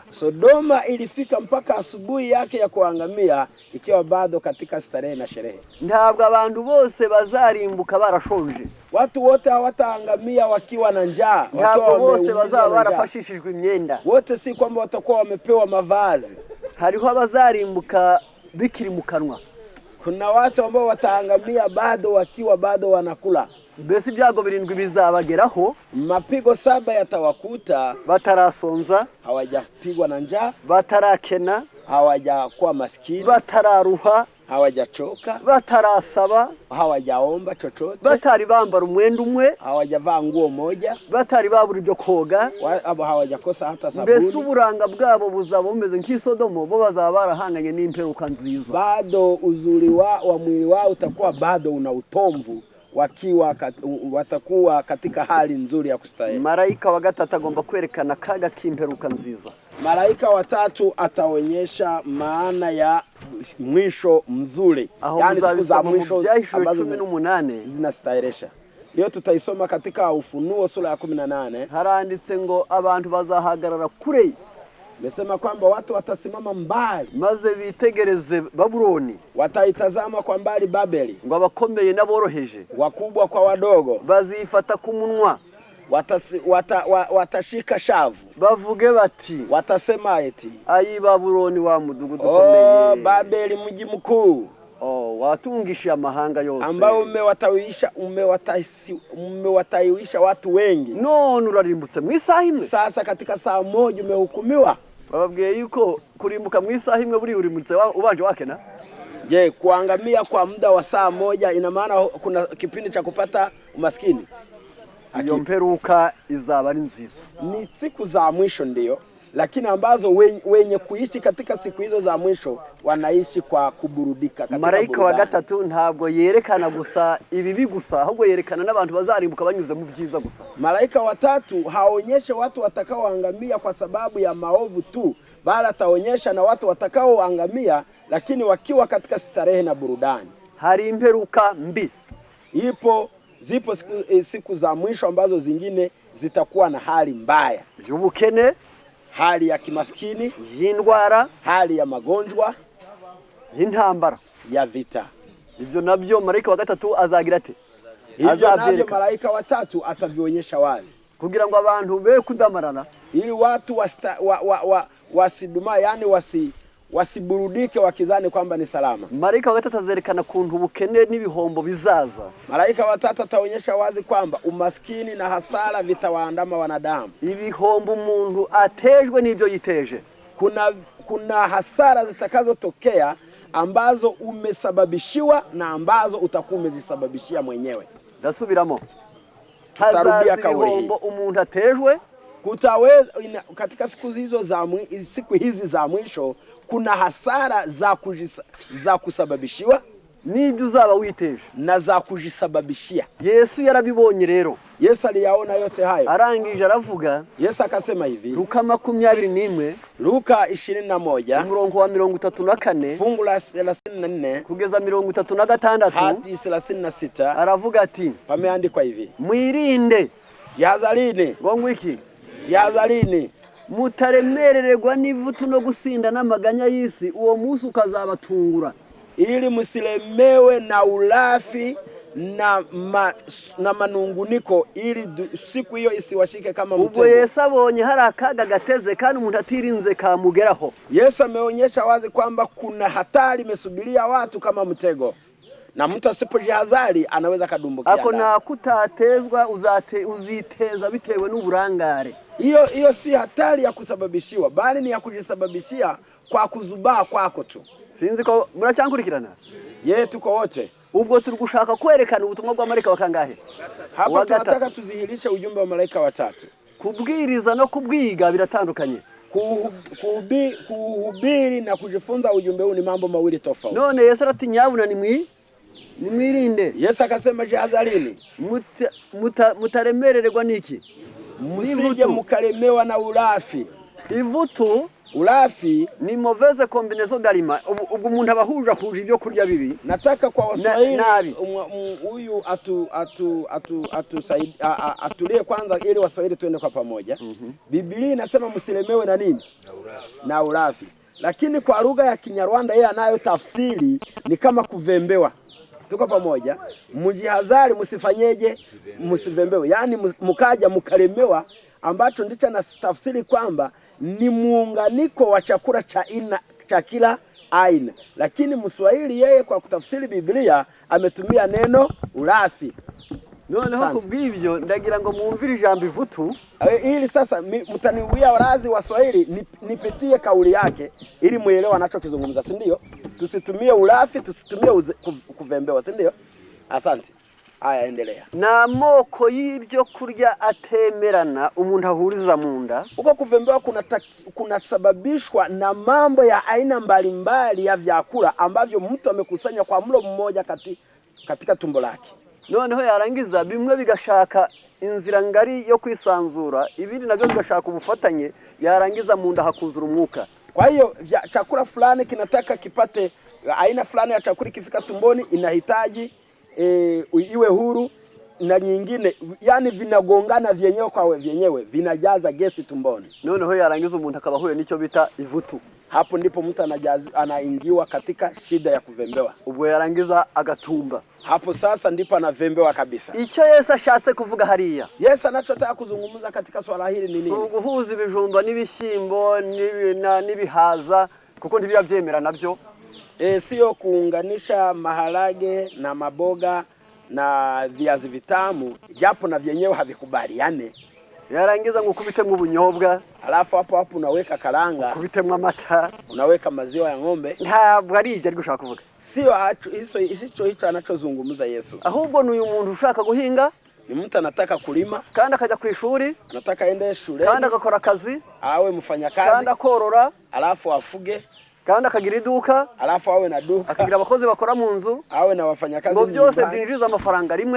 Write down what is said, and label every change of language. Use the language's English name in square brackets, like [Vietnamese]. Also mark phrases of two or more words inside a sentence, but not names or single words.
[Swahili] Sodoma ilifika mpaka asubuhi yake ya kuangamia ikiwa bado katika starehe na sherehe. [Kinyarwanda] Ntabwo abantu bose bazarimbuka barashonje. [Swahili] Watu wote hawataangamia wakiwa na njaa. [Kinyarwanda] Ntabwo bose bazaba barafashishijwe imyenda. [Swahili] Wote si kwamba watakuwa wamepewa mavazi. [Kinyarwanda] Hariho abazarimbuka bikiri mu kanwa. [Swahili] Kuna watu ambao wataangamia bado wakiwa bado wanakula. [Kinyarwanda] Mbese ibyago 7 bizabageraho, [Swahili] mapigo 7 yatawakuta [Kinyarwanda] batarasonza, [Swahili] hawajapigwa na njaa, [Kinyarwanda] batarakena, [Swahili] hawajakuwa maskini, [Kinyarwanda] batararuha, [Swahili] hawajachoka, [Kinyarwanda] batarasaba, [Swahili] hawajaomba chochote, [Kinyarwanda] batari bambara umwenda umwe, [Swahili] hawajavaa nguo moja, [Kinyarwanda] batari babura ibyo koga, [Swahili] abo hawajakosa hata sabuni. [Kinyarwanda] Mbese uburanga bwabo buzaba bumeze nk'isodomo, bo bazaba barahanganye n'imperuka nziza. [Swahili] Bado uzuri wa mwili wao utakuwa bado una utomvu, watakuwa katika hali nzuri ya kustarehe. [Kinyarwanda] Malayika wa gatatu agomba kwerekana kaga k'imperuka nziza. [Swahili] Malaika wa tatu ataonyesha maana ya mwisho mzuri, yani siku za mwisho ambazo 18 zinastahiresha. Hiyo tutaisoma katika Ufunuo sura ya 18. [Kinyarwanda] Haranditse ngo abantu bazahagarara kure. [Swahili] Mesema kwamba watu watasimama mbali [Kinyarwanda] maze bitegereze Babuloni, [Swahili] wataitazama kwa mbali Babeli, [Kinyarwanda] ngo abakomeye n'aboroheje, [Swahili] wakubwa kwa wadogo, [Kinyarwanda] bazifata ku munwa, [Swahili] watashika shavu, [Kinyarwanda] bavuge bati, [Swahili] watasema eti, [Kinyarwanda] ayi Babuloni wa mudugudu ukomeye, [Swahili] Babeli mji mkuu, [Kinyarwanda] watungisha amahanga yose, [Swahili] ambao umewatawisha watu wengi, [Kinyarwanda] none urarimbutse mu isaha imwe. [Swahili] Sasa katika saa moja umehukumiwa. [Kinyarwanda] Bababwiye yuko kurimbuka mu isaha imwe buri urimutse ubanje wakena. [Swahili] Je, kuangamia kwa muda wa saa moja ina maana kuna kipindi cha kupata umaskini? Iyo mperuka izaba ari nziza. Ni siku za mwisho ndio, lakini ambazo wenye kuishi katika siku hizo za mwisho wanaishi kwa kuburudika. [Kinyarwanda] Malayika wa gatatu ntabwo yerekana gusa ibibi gusa, ahubwo yerekana n'abantu bazarimbuka banyuze mu byiza gusa. [Swahili] Malaika wa tatu haonyeshe watu watakaoangamia kwa sababu ya maovu tu, bali ataonyesha na watu watakaoangamia lakini wakiwa katika starehe na burudani. [Kinyarwanda] Hari imperuka mbi. [Swahili] Zipo siku za mwisho ambazo zingine zitakuwa na hali mbaya. [Kinyarwanda] Y'ubukene, [Swahili] hali ya kimaskini, [Kinyarwanda] y'indwara, [Swahili] hali ya magonjwa, [Kinyarwanda] y'intambara, [Swahili] ya vita. [Kinyarwanda] Ibyo nabyo Malayika wa gatatu azagira ate? Azabyereka. [Swahili] Malaika wa tatu atavionyesha wazi [Kinyarwanda] kugira ngo abantu be kudamarana, [Swahili] ili watu wasiduma, yani wasiburudike wakizani kwamba ni salama. [Kinyarwanda] Malayika wa gatatu azerekana kuntu ubukene n'ibihombo bizaza. [Swahili] Malaika wa tatu ataonyesha wazi kwamba umaskini na hasara vitawaandama wanadamu. [Kinyarwanda] Ibihombo umuntu atejwe n'ibyo yiteje. [Swahili] Kuna hasara zitakazotokea ambazo umesababishiwa na ambazo utakuwa umezisababishia mwenyewe. [Kinyarwanda] Ndasubiramo. Hazaza ibihombo umuntu atejwe, [Swahili] katika siku hizi za mwisho kuna hasara za kusababishiwa [Kinyarwanda] n'ibyo uzaba witeje [Swahili] na za kujisababishia. [Kinyarwanda] Yesu yarabibonye rero. [Swahili] Yesu aliyaona yote hayo. [Kinyarwanda] Arangije aravuga. [Swahili] Yesu akasema hivi. Luka 21. Luka 21. [Kinyarwanda] Umurongo wa 34. [Swahili] Fungu la 34. [Kinyarwanda] Kugeza 36. [Swahili] Hadi 36. [Kinyarwanda] Aravuga ati. [Swahili] Pameandikwa hivi. [Kinyarwanda] Mwirinde. Yazalini. Ngo iki? Yazalini. Mutaremerererwa n'ivutu no gusinda n'amaganya y'isi, uwo munsi ukazabatungura. [Swahili] Ili musilemewe na ulafi na manunguniko, ili siku hiyo isiwashike kama mtego. [Kinyarwanda] Ubwo Yesu abonye hari akaga gateze kandi umuntu atirinze kamugeraho. [Swahili] Yesu ameonyesha wazi kwamba kuna hatari imesubiria watu kama mtego, na mtu asipojihadhari anaweza kadumbukia. [Kinyarwanda] Ako na kutatezwa uziteza bitewe n'uburangare. [Swahili] Hiyo si hatari ya kusababishiwa, bali ni ya kujisababishia kwa kuzubaa kwako tu. [Kinyarwanda] Sinzi ko muracyankurikirana? [Swahili] Tuko wote. [Kinyarwanda] Ubwo turi gushaka kwerekana ubutumwa bwa Malayika wa kangahe? [Swahili] Hapa tunataka tuzihirishe ujumbe wa Malayika wa tatu. [Kinyarwanda] Kubwiriza no kubwiga biratandukanye. [Swahili] Kuhubiri na kujifunza ujumbe huu ni mambo mawili tofauti. [Kinyarwanda] None Yesu arati nyabuna nimwirinde. [Swahili] Yesu akasema jihadharini. [Kinyarwanda] Mutaremerererwa niki? [Swahili] Musije mukalemewa na ulafi. [Kinyarwanda] Ivutu, [Swahili] ulafi [French] ni mauvaise combinaison d'aliment. [Kinyarwanda] Ubwo umuntu abahuje ibyo kurya bibi. [Swahili] Nataka kwa Waswahili huyu atulie kwanza ili Waswahili tuende kwa pamoja. Biblia inasema msilemewe na nini? Na ulafi. Lakini kwa lugha ya Kinyarwanda yeye anayo tafsiri ni kama kuvembewa. Tuko pamoja? Mjihadhari, msifanyeje? Msivembewe. Yaani mkaja mkalemewa, ambacho ndicho na tafsiri kwamba ni muunganiko wa chakula cha kila aina. Lakini Mswahili yeye kwa kutafsiri Biblia ametumia neno ulafi. [Kinyarwanda] Noneho kubw'ibyo ndagira ngo mwumvire ijambo ivutu [Swahili] ili sasa mtaniwia warazi wa Swahili nipitie kauli yake ili muelewe anachokizungumza, si ndio? Tusitumie ulafi, tusitumie kuvembewa, si ndio? Asante. Haya, endelea. [Kinyarwanda] Na moko y'ibyo kurya atemerana umuntu ahuriza mu nda. [Swahili] Uko kuvembewa kunasababishwa na mambo ya aina mbalimbali ya vyakula ambavyo mtu amekusanya kwa mlo mmoja katika tumbo lake. [Kinyarwanda] Noneho yarangiza bimwe bigashaka inzira ngari yo kwisanzura, ibindi nabyo bigashaka ubufatanye, yarangiza mu nda hakuzura umwuka. [Swahili] Kwa hiyo chakula fulani kinataka kipate aina fulani ya chakula, kifika tumboni inahitaji iwe huru, na nyingine yani vinagongana vyenyewe kwa vyenyewe, vinajaza gesi tumboni. [Kinyarwanda] Noneho yarangiza umuntu akaba huye nicyo bita ivutu. [Swahili] Hapo ndipo mtu anaingiwa katika shida ya kuvembewa. [Kinyarwanda] Ubwo yarangiza agatumba. [Swahili] Hapo sasa ndipo anavembewa kabisa. [Kinyarwanda] Icyo Yesu ashatse kuvuga hariya. [Swahili] Yesu anachotaka kuzungumza katika swala hili ni nini? [Kinyarwanda] Guhuza ibijumba n'ibishyimbo n'ibihaza kuko ntibiyabyemera nabyo. [Swahili] Sio kuunganisha maharage na maboga na viazi vitamu, japo na vyenyewe havikubaliane. [Kinyarwanda] Yarangiza ngo kubitemwe ubunyobwa, [Swahili] alafu hapo unaweka karanga, [Kinyarwanda] kubitemwe amata, [Swahili] unaweka maziwa ya ng'ombe. [Kinyarwanda] Ntabwo ari ibyo ari gushaka kuvuga. [Swahili] Sio hicho anachozungumza Yesu. [Kinyarwanda] Ahubwo ni uyu muntu ushaka guhinga, [Swahili] ni mtu anataka kulima, [Kinyarwanda] kandi akajya ku ishuri, [Swahili] anataka aende shule, [Kinyarwanda] kandi agakora akazi, [Swahili] awe mfanyakazi, [Kinyarwanda] kandi akorora, [Swahili] alafu afuge, [Kinyarwanda] kandi akagira iduka, [Swahili] alafu awe na duka, [Kinyarwanda] akagira abakozi bakora mu nzu, [Swahili] awe na wafanyakazi, [Kinyarwanda] ngo byose byinjiza amafaranga rimwe,